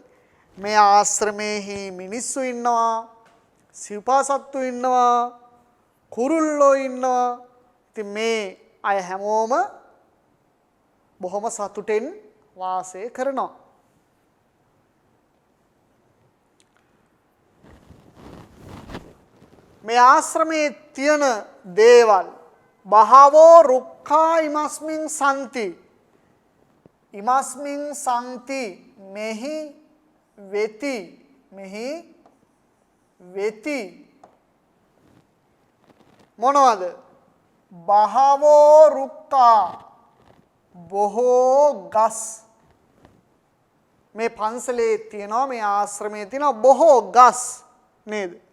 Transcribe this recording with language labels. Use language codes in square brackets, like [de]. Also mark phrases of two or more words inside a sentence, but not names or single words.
[si] මේ ආශ්‍රමයේහි මිනිස්සු ඉන්නවා, සිව්පාසත්තු ඉන්නවා, කුරුල්ලෝ ඉන්නවා. ඉතින් මේ අය හැමෝම බොහොම සතුටෙන් වාසය කරනවා. මේ ආශ්‍රමයේ තියෙන දේවල් [pi] බහවෝ රුක්ඛා ඉමස්මින් සම්ති. ඉමස්මින් සම්ති [si] මෙහි වෙති මොනවද? [pi] බහවෝ රුක්ඛා [si] බොහෝ ගස්. මේ පන්සලේ තියෙනවා, මේ ආශ්‍රමයේ තියෙනවා බොහෝ ගස් නේද?